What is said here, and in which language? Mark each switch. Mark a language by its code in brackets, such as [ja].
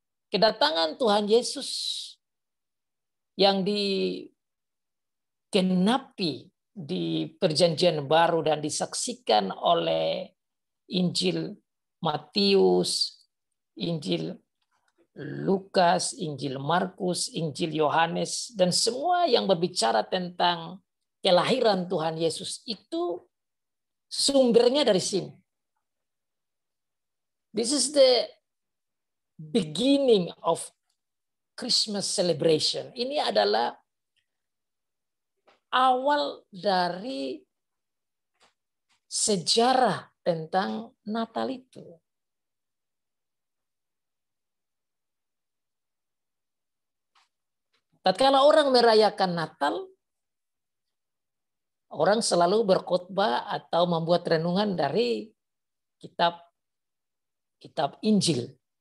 [id] kedatangan Tuhan Yesus yang digenapi di Perjanjian Baru dan disaksikan oleh Injil Matius, Injil Lukas, Injil Markus, Injil Yohanes, dan semua yang berbicara tentang kelahiran Tuhan Yesus itu sumbernya dari sini. [en] This is the beginning of Christmas celebration. [id] Ini adalah awal dari sejarah tentang Natal itu. Tatkala orang merayakan Natal, orang selalu berkhotbah atau membuat renungan dari kitab Injil.